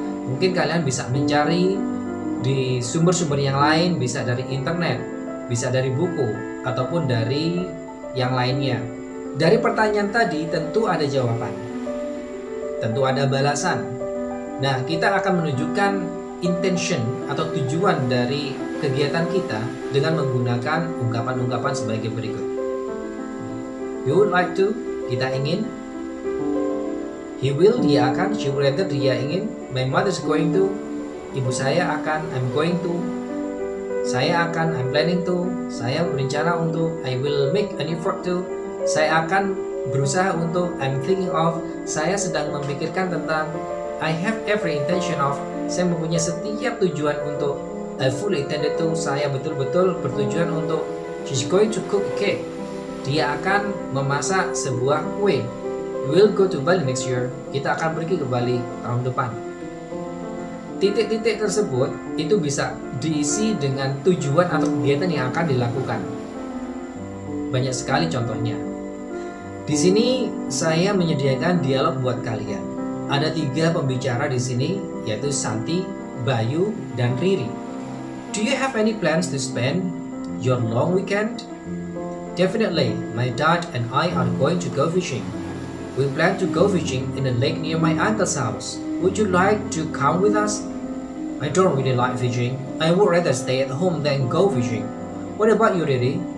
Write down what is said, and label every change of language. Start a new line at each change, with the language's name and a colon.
Indonesian: Mungkin kalian bisa mencari di sumber-sumber yang lain, bisa dari internet, bisa dari buku, ataupun dari yang lainnya. Dari pertanyaan tadi tentu ada jawaban, tentu ada balasan. Nah, kita akan menunjukkan intention atau tujuan dari kegiatan kita dengan menggunakan ungkapan-ungkapan sebagai berikut.
English: You would like to,
Indonesian: kita ingin.
English: He will,
Indonesian: dia akan.
English: She will, rather,
Indonesian: dia ingin.
English: My mother is going to,
Indonesian: ibu saya akan.
English: I'm going to,
Indonesian: saya akan.
English: I'm planning to,
Indonesian: saya berencana untuk.
English: I will make an effort to,
Indonesian: saya akan berusaha untuk.
English: I'm thinking of,
Indonesian: saya sedang memikirkan tentang.
English: I have every intention of,
Indonesian: saya mempunyai setiap tujuan untuk.
English: I fully intended to,
Indonesian: saya betul-betul bertujuan untuk.
English: She's going to cook a cake,
Indonesian: dia akan memasak sebuah kue.
English: We'll go to Bali next year,
Indonesian: kita akan pergi ke Bali tahun depan. Titik-titik tersebut itu bisa diisi dengan tujuan atau kegiatan yang akan dilakukan. Banyak sekali contohnya. Di sini saya menyediakan dialog buat kalian. Ada 3 pembicara di sini, yaitu Santi, Bayu, dan Riri.
English: Do you have any plans to spend your long weekend? Definitely, my dad and I are going to go fishing. We plan to go fishing in a lake near my uncle's house. Would you like to come with us? I don't really like fishing. I would rather stay at home than go fishing. What about you, Riri?